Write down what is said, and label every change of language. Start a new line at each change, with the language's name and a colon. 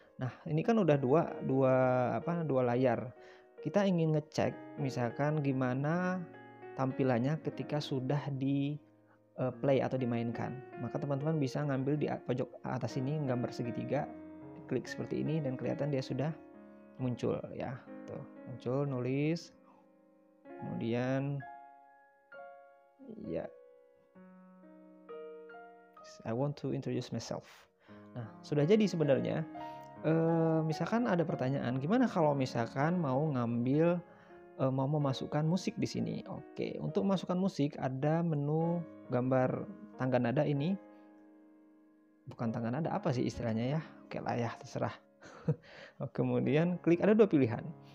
Indonesian: Nah, ini kan udah dua layar. Kita ingin ngecek misalkan gimana tampilannya ketika sudah di play atau dimainkan. Maka teman-teman bisa ngambil di pojok atas ini gambar segitiga, klik seperti ini dan kelihatan dia sudah muncul ya. Tuh, muncul, nulis. Kemudian ya,
English: I want to introduce myself.
Indonesian: Nah, sudah jadi sebenarnya. Misalkan ada pertanyaan, gimana kalau misalkan mau memasukkan musik di sini? Oke, untuk memasukkan musik ada menu gambar tangga nada ini. Bukan tangga nada, apa sih istilahnya ya? Oke lah ya, terserah. Kemudian klik, ada 2 pilihan.